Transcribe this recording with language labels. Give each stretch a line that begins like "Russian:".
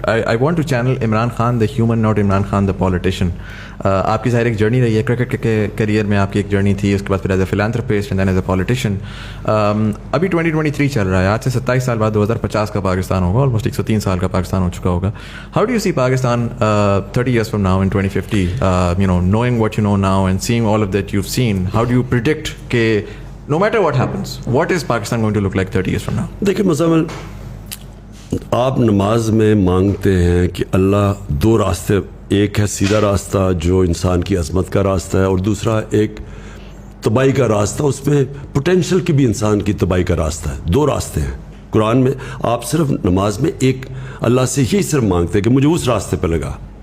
English: I want to channel Imran Khan the human, not Imran Khan the politician.
Urdu: آپ کی ظاہر ایک جرنی رہی ہے, کرکٹ کے کیریئر میں آپ کی ایک جرنی تھی, اس کے بعد پھر
English: As a philanthropist and then as a politician.
Urdu: ابھی 2023 چل رہا ہے, آج سے 27 سال بعد 2050 کا پاکستان ہوگا, آلموسٹ 103 سال کا پاکستان ہو چکا ہوگا.
English: how do you see Pakistan 30 years from now in 2050, knowing what you know now and seeing all of that you've seen, how do you predict
Urdu: کہ
English: no matter what happens, what is Pakistan going to look like 30 years from now?
Urdu: دیکھیں مزمل, آپ نماز میں مانگتے ہیں کہ اللہ 2 راستے, ایک ہے سیدھا راستہ جو انسان کی عظمت کا راستہ ہے, اور دوسرا ایک تباہی کا راستہ, اس میں پوٹینشیل کی بھی انسان کی تباہی کا راستہ ہے. 2 راستے ہیں قرآن میں. آپ صرف نماز میں ایک اللہ سے یہی صرف مانگتے ہیں کہ مجھے اس راستے پہ لگا.